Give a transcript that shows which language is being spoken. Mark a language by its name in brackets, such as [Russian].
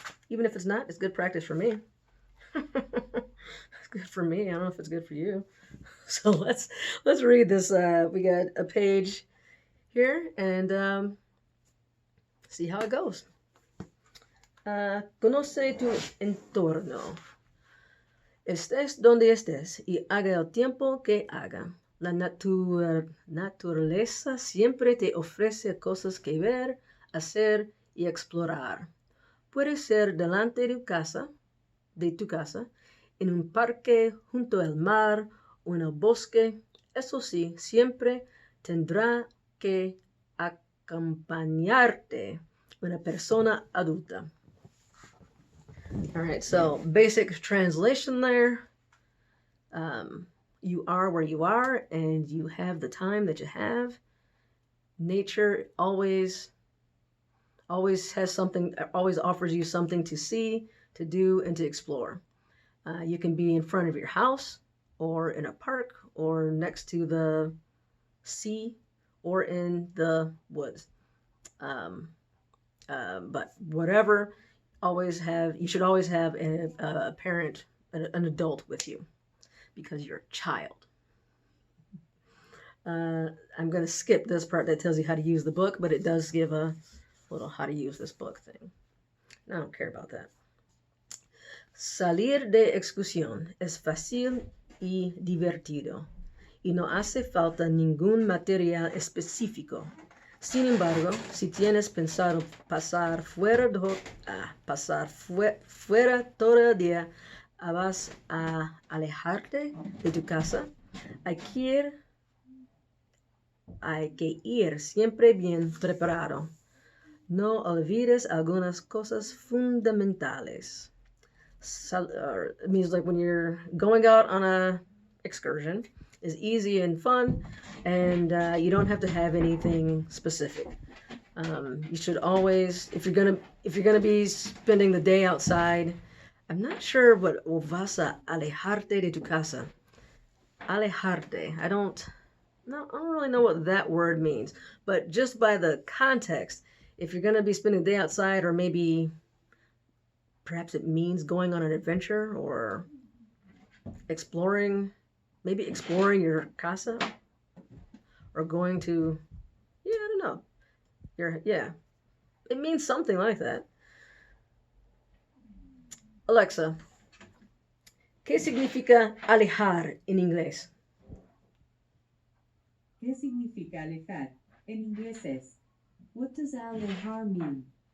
[English] Even if it's not, it's good practice for me. It's good for me. I don't know if it's good for you. So let's read this. We got a page here and see how it goes. [Spanish] Conoce tu entorno. Estés donde estés y haga el tiempo que haga. La naturaleza siempre te ofrece cosas que ver, hacer y explorar. Puede ser delante de tu casa, en un parque, junto al mar o en el bosque. Eso sí, siempre tendrá que acompañarte una persona adulta. [English] All right, so basic translation there. You are where you are, and you have the time that you have. Nature always has something, always offers you something to see, to do, and to explore. You can be in front of your house, or in a park, or next to the sea, or in the woods. But whatever, you should always have a parent, an adult with you, because you're a child. I'm going to skip this part that tells you how to use the book, but it does give a little how to use this book thing. I don't care about that. [Spanish] Salir de excursión es fácil y divertido, y no hace falta ningún material específico. Sin embargo, si tienes pensado pasar fuera todo el día, vas a alejarte de tu casa, hay que ir siempre bien preparado. No olvides algunas cosas fundamentales. [English] It means like when you're going out on a excursion, is easy and fun, and you don't have to have anything specific. You should always, if you're gonna be spending the day outside, I'm not sure what vas a alejarte de tu casa. Alejarte. I don't really know what that word means, but just by the context, if you're gonna be spending the day outside, or maybe perhaps it means going on an adventure or exploring your casa, or going to, I don't know. It means something like that. [Spanish] Alexa, ¿qué significa alejar en inglés? ¿Qué significa alejar? [English] En inglés es, what does alejar mean?